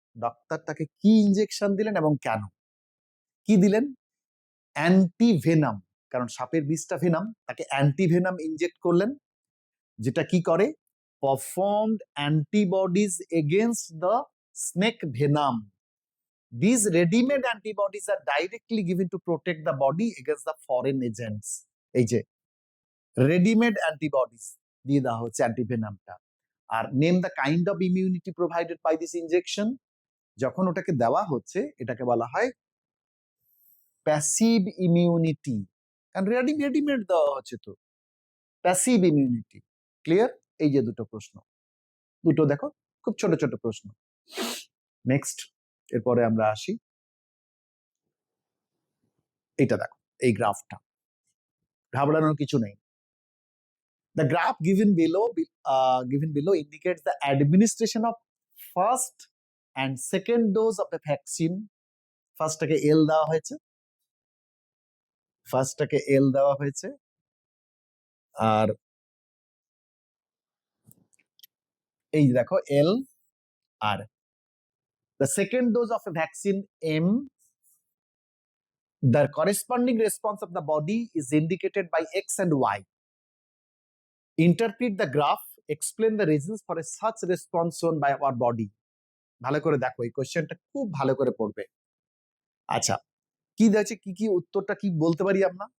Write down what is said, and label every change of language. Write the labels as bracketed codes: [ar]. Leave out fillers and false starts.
[bn] Doctor তাকে কি injection দিলেন এবং কেন? কি দিলেন? অ্যান্টিভেনাম, কারণ সাপের বিষটা ভেনাম, তাকে অ্যান্টিভেনাম ইনজেক্ট করলেন, যেটা কি করে? [en] Performed antibodies against the snake venom. These ready-made antibodies are directly given to protect the body against the foreign agents. [bn] এই যে রেডিমেড অ্যান্টিবডিজ দিয়ে দেওয়া হচ্ছে অ্যান্টিভেনামটা। আর [en] Name the kind of immunity provided by this injection. [bn] যখন ওটাকে দেওয়া হচ্ছে এটাকে বলা হয় প্যাসিভ ইমিউনিটি, কারণ রেডিমেড দেওয়া হচ্ছে তো, প্যাসিভ ইমিউনিটি। ক্লিয়ার? এই যে দুটো প্রশ্ন, দুটো দেখো খুব ছোট ছোট প্রশ্ন। নেক্সট, এরপরে আমরা আসি, এটা দেখো, এই গ্রাফটা, ঘাবড়ানোর কিছু নেই। [en] The graph given below indicates the administration of first and second dose of the vaccine. [bn] ফার্স্টটাকে এল দেওয়া হয়েছে, ফার্স্টটাকে এল দেওয়া হয়েছে, আর এই দেখো এল, আর [en] the second dose of a vaccine M. The corresponding response of the body is indicated by X and Y. Interpret the graph, explain the reasons for a such response shown by our body. [bn] ভালো করে দেখো, এই কোশ্চেনটা খুব ভালো করে পড়বে। আচ্ছা, কি দেখছে, কি কি উত্তরটা কি বলতে পারি আমরা?